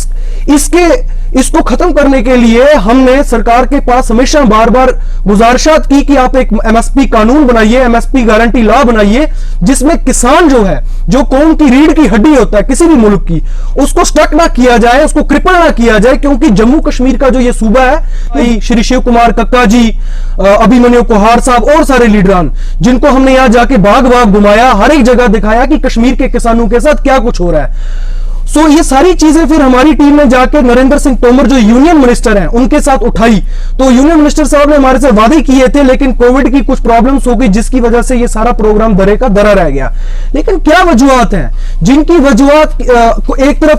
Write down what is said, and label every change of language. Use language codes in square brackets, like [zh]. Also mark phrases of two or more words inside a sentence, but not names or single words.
[ur] اس کو ختم کرنے کے لیے ہم نے سرکار کے پاس ہمیشہ بار بار گزارشات کی کہ آپ ایک MSP قانون بنائیے MSP [en] guarantee law [ur] بنائیے جس میں کسان جو ہے جو قوم کی ریڑھ کی ہڈی ہوتا ہے کسی بھی ملک کی اس کو سٹک نہ کیا جائے اس کو کرپل نہ کیا جائے کیونکہ جموں کشمیر کا جو یہ صوبہ ہے شری شیو کمار ککا جی ابھیمنیو کوہار صاحب اور سارے لیڈران جن کو ہم نے یہاں جا کے باغ گھمایا ہر ایک جگہ دکھایا کہ کشمیر کے کسانوں کے ساتھ کیا کچھ ہو رہا ہے سو یہ ساری چیزیں پھر ہماری ٹیم نے جا کے نریندر سنگھ تومر جو [en] union minister [ur] ہیں ان کے ساتھ اٹھائی تو [en] union minister [ur] صاحب نے ہمارے سے وعدے کیے تھے لیکن کووڈ کی کچھ پرابلمز ہو گئی جس کی وجہ سے یہ سارا پروگرام درے کا درا رہ گیا لیکن کیا وجوہات ہیں جن کی وجوہات ایک طرف